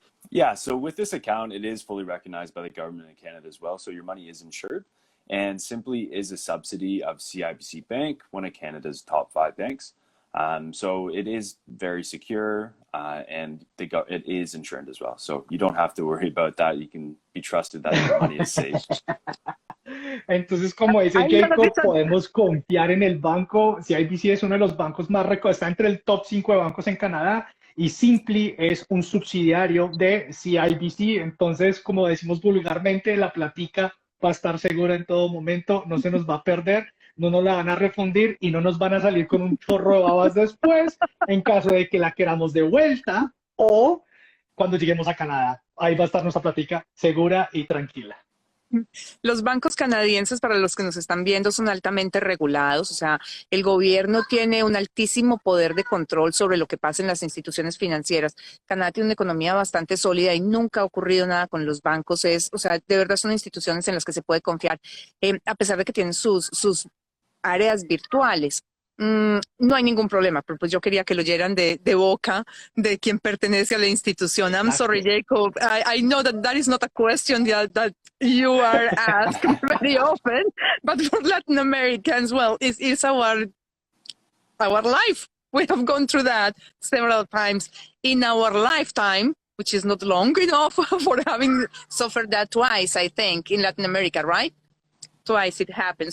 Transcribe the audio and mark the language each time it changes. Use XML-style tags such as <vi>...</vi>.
<en>Yeah, so with this account, it is fully recognized by the government in Canada as well. So your money is insured, and Simply is a subsidy of CIBC Bank, one of Canada's top 5 banks. So it is very secure, and it is insured as well. So you don't have to worry about that. You can be trusted that your money is safe.</en> <es>Entonces, como dice</es> <en>I know</en> <es>Jacob,</es> <en>this one.</en> <es>podemos confiar en el banco. CIBC es uno de los bancos más reconocidos, está entre el top 5 de bancos en Canadá y Simply es un subsidiario de CIBC. Entonces, como decimos vulgarmente, la platica va a estar segura en todo momento, no se nos va a perder, no nos la van a refundir y no nos van a salir con un chorro de babas después en caso de que la queramos de vuelta o cuando lleguemos a Canadá. Ahí va a estar nuestra platica segura y tranquila. Los bancos canadienses, para los que nos están viendo, son altamente regulados, o sea, el gobierno tiene un altísimo poder de control sobre lo que pasa en las instituciones financieras. Canadá tiene una economía bastante sólida y nunca ha ocurrido nada con los bancos. O sea, de verdad son instituciones en las que se puede confiar, a pesar de que tienen sus áreas virtuales. No hay ningún problema, pero pues yo quería que lo oyeran de boca de quien pertenece a la institución.</es> <en>I'm sorry, Jacob. I know that is not a question that you are asked very often, but for Latin Americans, well, it's our life. We have gone through that several times in our lifetime, which is not long enough for having suffered that twice, I think, in Latin America, right? Twice it happened.</en>